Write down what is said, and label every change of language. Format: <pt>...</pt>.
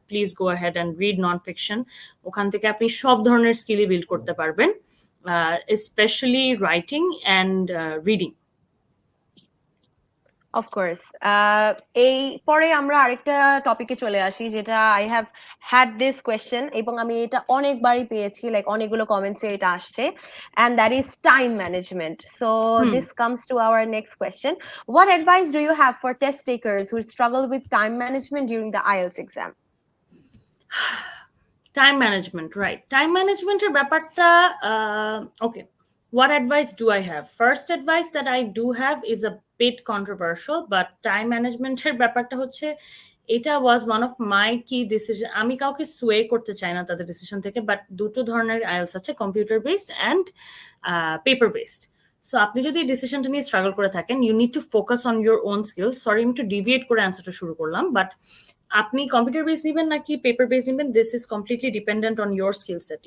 <en>Please go ahead and read non fiction.</en> <bn>ওখান থেকে আপনি সব ধরনের স্কিলই বিল্ড করতে পারবেন,</bn> <en>especially writing and reading. Of course.</en> <bn>এই পরে আমরা আরেকটা টপিকে চলে আসি, যেটা</bn> <en>I have had this question</en> <bn>এবং আমি এটা অনেকবারই পেয়েছি, লাইক অনেকগুলো কমেন্টসে এটা আসছে,</bn> <en>and that is time management. So this comes to our next question. What advice do you have for test takers who struggle with time management during the IELTS exam? Time management, right? Time management এর ব্যাপারটা, okay. What advice do I have? First advice that I do have is a bit controversial, but time management</en> <bn>এর ব্যাপারটা হচ্ছে, এটা</bn> <en>was one of my key decision.</en> <bn>আমি কাউকে sway করতে চাই না তাদের ডিসিশন থেকে, বাট দুটো ধরনের আইএলস আছে, computer based and paper based. So আপনি যদি এই ডিসিশনটা নিয়ে স্ট্রাগল করে থাকেন,</bn> <en>You need to focus on your own skills.</en> <bn>Sorry, আমি একটু ডিভিয়েট করে অ্যান্সারটা শুরু করলাম, বাট আপনি কম্পিউটার বেস নেবেন নাকি পেপার বেস নেবেন,</bn> <en>This is completely dependent on your skill set.</en>